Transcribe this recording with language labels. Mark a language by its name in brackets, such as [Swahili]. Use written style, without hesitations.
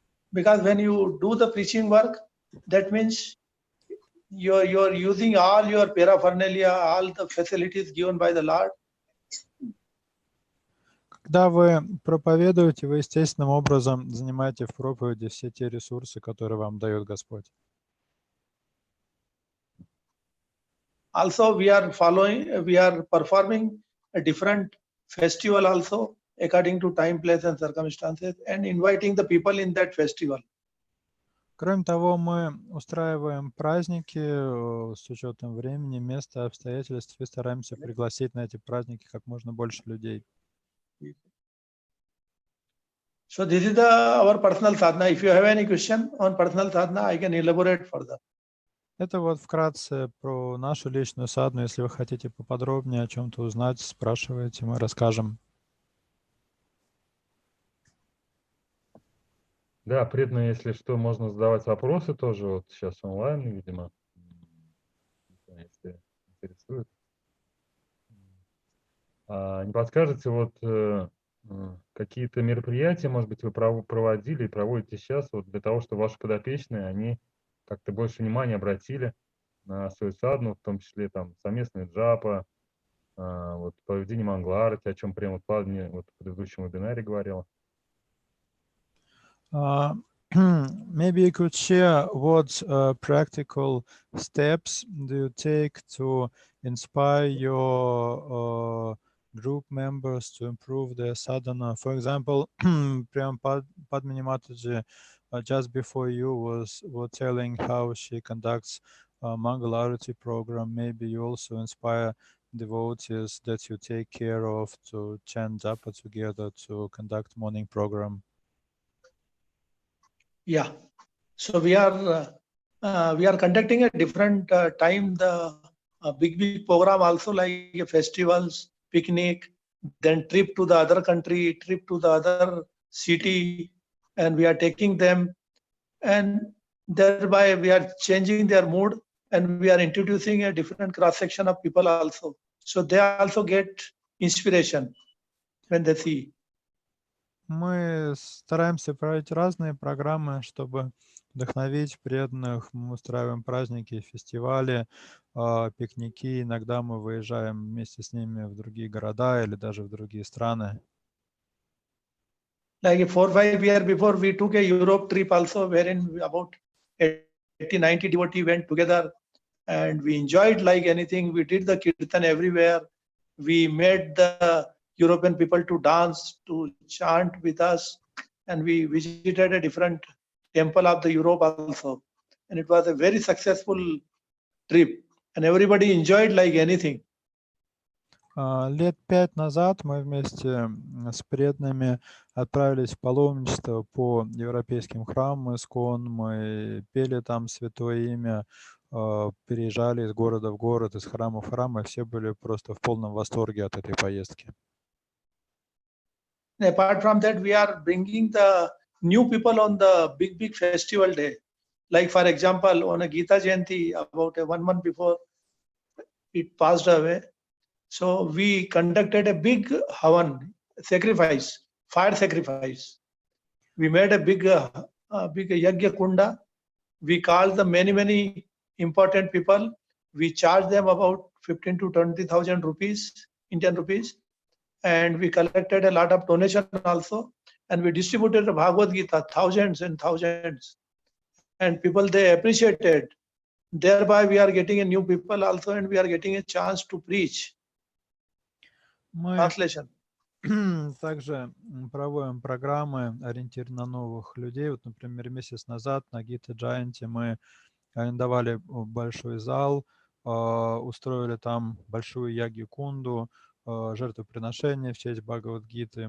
[English] Because when you do the preaching work, that means you're using all your paraphernalia, all the facilities given by the Lord. [Russian] Когда вы проповедуете, вы естественным образом занимаете в проповеди все те ресурсы, которые вам дает Господь. [English] Also, we are performing a different festival also according to time, place, and circumstances, and inviting the people in that festival. [Russian] Кроме того, мы устраиваем праздники с учетом времени, места, обстоятельств и стараемся пригласить на эти праздники как можно больше людей. [English] So this is our personal sadhana. If you have any question on personal sadhana, I can elaborate further. [Russian] Это вот вкратце про нашу личную садхану. Если вы хотите поподробнее о чем-то узнать, спрашивайте, мы расскажем. Да, преданные, если что, можно задавать вопросы тоже. Вот сейчас онлайн, видимо, если интересует. Не подскажете, вот какие-то мероприятия, может быть, вы проводили и проводите сейчас вот для того, чтобы ваши подопечные, они как-то больше внимания обратили на свою садхану, в том числе там совместные джапа, вот проведение мангаларати, о чем прямо вот в предыдущем вебинаре говорил. [English] maybe you could share what practical steps do you take to inspire your group members to improve their sadhana. For example, Priyam Padmini Mataji, just before you were telling how she conducts a Mangala Arati program. Maybe you also inspire devotees that you take care of to chant japa together, to conduct morning program. Yeah. So we are conducting a different time, the big program also, like festivals, picnic, then trip to the other country, trip to the other city, and we are taking them, and thereby we are changing their mood, and we are introducing a different cross section of people also. So they also get inspiration when they see. [Russian] Мы стараемся проводить разные программы, чтобы вдохновить преданных. Мы устраиваем праздники, фестивали, пикники. Иногда мы выезжаем вместе с ними в другие города или даже в другие страны. [English] Like 4-5 years before, we took a Europe trip also, wherein about 80-90 devotees went together, and we enjoyed like anything. We did the kirtan everywhere. We made the European people to dance, to chant with us, and we visited a different temple of the Europe also. And it was a very successful trip, and everybody enjoyed like anything. [Russian] Лет 5 назад мы вместе с преданными отправились в паломничество по европейским храмам Искон. Мы пели там святое имя, переезжали из города в город, из храма в храм, и все были просто в полном восторге от этой поездки. [English] Apart from that, we are bringing the new people on the big festival day. Like for example, on a Gita Jayanti, about 1 month before it passed away, so we conducted a big havan, sacrifice, fire sacrifice. We made a big yagya kunda. We called the many important people. We charged them about 15,000 to 20,000 rupees, Indian rupees, and we collected a lot of donation also, and we distributed the Bhagavad Gita, thousands and thousands, and people, they appreciated. Thereby we are getting a new people also, and we are getting a chance to preach. Translation. [Russian] Также проводим программы, ориентированные на новых людей. Вот, например, месяц назад на Гита Джаянти мы арендовали большой зал, устроили там большую яги-кунду, жертвоприношение в честь Бхагавад-гиты.